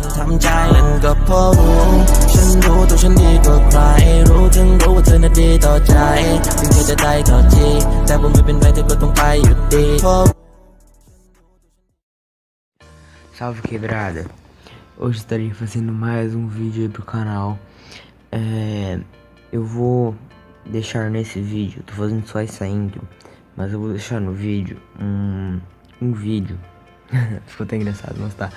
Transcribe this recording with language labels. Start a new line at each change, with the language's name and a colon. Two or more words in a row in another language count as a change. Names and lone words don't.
Thai: ำใจนั่นก็เพราะรู้ฉันรู้ตัวฉันดีกว่าใครรู้ถึงรู้ว่าเธอน่ะดีต่อใจถึงเธอจะได้ต่อทีแต่ว่าไม่เป็นไรเธอก็ต้องไปอยู่ดี
Portuguese: Salve quebrada, hoje estarei fazendo mais um vídeo aí pro canal. Eu vou deixar nesse vídeo, tô fazendo só essa intro, mas eu vou deixar no vídeo um vídeo, ficou até engraçado, mas tá.